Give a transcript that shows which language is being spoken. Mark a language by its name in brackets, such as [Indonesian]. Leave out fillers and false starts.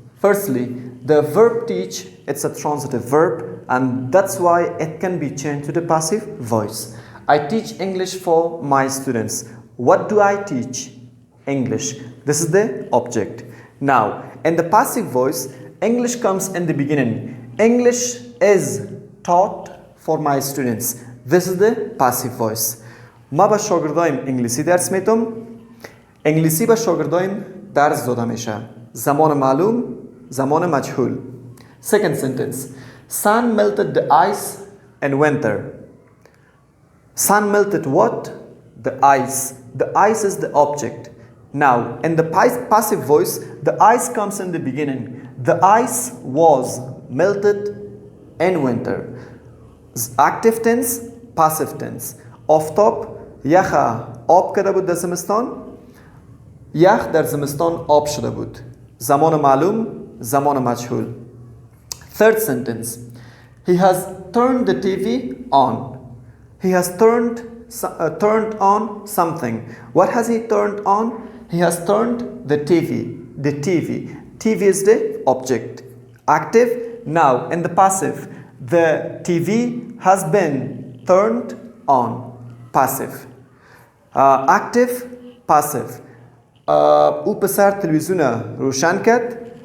[English] Firstly, the verb teach, it's a transitive verb, and that's why it can be changed to the passive voice. I teach English for my students. What do I teach? English. This is the object. Now, in the passive voice, English comes in the beginning. English is taught for my students. This is the passive voice. [Persian] ما با شاگردایم انگلیسی درس میتم. انگلیسی به شاگردایم درس داده میشه. زمان معلوم، زمان مجهول. [English] Second sentence. Sun melted the ice in winter. Sun melted what? The ice. The ice is the object. Now, in the passive voice, the ice comes in the beginning. The ice was melted in winter. Active tense, passive tense. [Persian] آفتاب یخ آب کرده بود در زمستان. یخ در زمستان آب شده بود. زمان معلوم، زمان مجهول. [English] Third sentence. He has turned the TV on. He has turned on something. What has he turned on? He has turned the TV. The TV. TV is the object. Active. Now, in the passive, the TV has been turned on. Passive. Active. Passive. [Persian] او پسر تلویزیون روشن کرد.